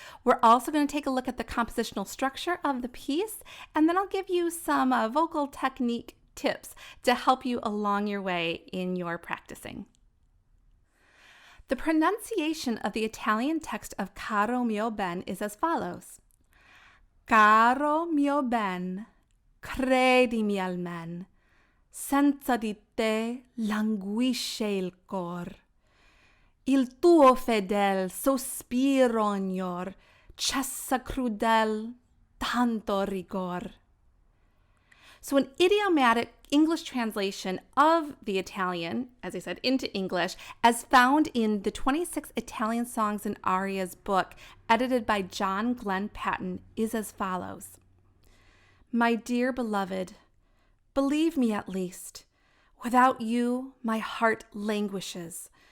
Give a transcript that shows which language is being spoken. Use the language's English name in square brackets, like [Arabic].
[English] We're also going to take a look at the compositional structure of the piece, and then I'll give you some vocal technique tips to help you along your way in your practicing. The pronunciation of the Italian text of Caro mio is as follows. [Italian] Caro mio ben, credimi almen, senza di te languisce il cor. Il tuo fedel sospiro ognor, cessa crudel tanto rigor. [English] So an idiomatic English translation of the Italian, as I said, into English, as found in the 26 Italian Songs and Arias book, edited by Glenn Paton, is as follows. My dear beloved, believe me at least, without you my heart languishes.